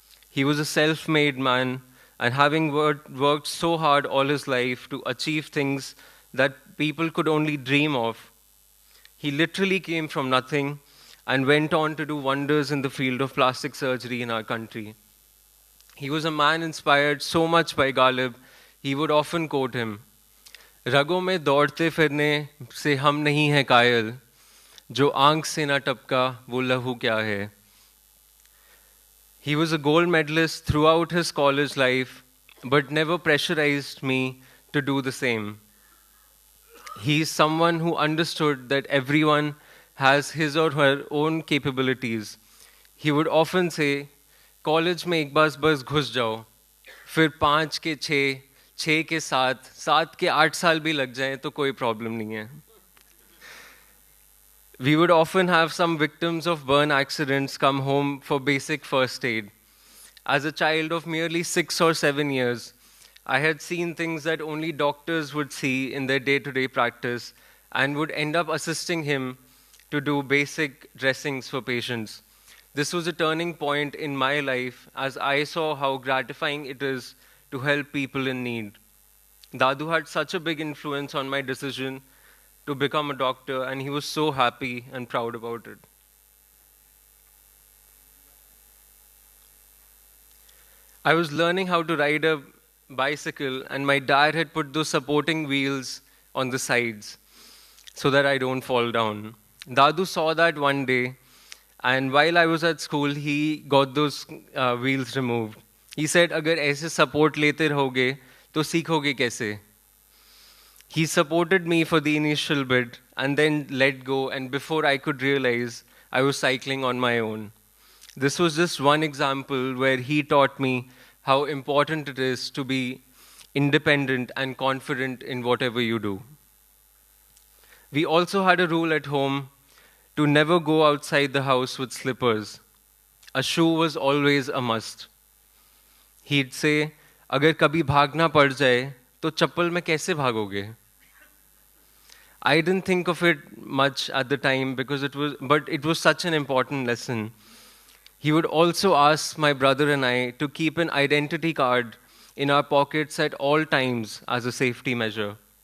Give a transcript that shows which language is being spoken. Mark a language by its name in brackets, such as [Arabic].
[English] He was a self-made man, and having worked so hard all his life to achieve things that people could only dream of, he literally came from nothing and went on to do wonders in the field of plastic surgery in our country. He was a man inspired so much by Ghalib, he would often quote him, [Hindi] "रगों में दौड़ते फिरने से हम नहीं हैं कायल, जो आंख से ना टपका वो लहू क्या है." [English] He was a gold medalist throughout his college life, but never pressurized me to do the same. He is someone who understood that everyone has his or her own capabilities. He would often say, [Hindi] "college में एक बार बस घुस जाओ, फिर 5 के 6, 6 के 7, 7 के 8 साल भी लग जाएं तो कोई प्रॉब्लम नहीं है." [English] We would often have some victims of burn accidents come home for basic first aid. As a child of merely 6 or 7 years, I had seen things that only doctors would see in their day-to-day practice and would end up assisting him to do basic dressings for patients. This was a turning point in my life as I saw how gratifying it is to help people in need. Dadu had such a big influence on my decision to become a doctor, and he was so happy and proud about it. I was learning how to ride a bicycle, and my dad had put those supporting wheels on the sides so that I don't fall down. Dadu saw that one day, and while I was at school, he got those wheels removed. He said, [Hindi] "अगर ऐसे support लेते रहोगे, तो सीखोगे कैसे?" [English] He supported me for the initial bit and then let go, and before I could realize, I was cycling on my own. This was just one example where he taught me how important it is to be independent and confident in whatever you do. We also had a rule at home to never go outside the house with slippers. A shoe was always a must. He'd say, [Hindi] "अगर कभी भागना पड़ जाए, तो चप्पल में कैसे भागोगे?" [English] I didn't think of it much at the time but it was such an important lesson. He would also ask my brother and I to keep an identity card in our pockets at all times as a safety measure.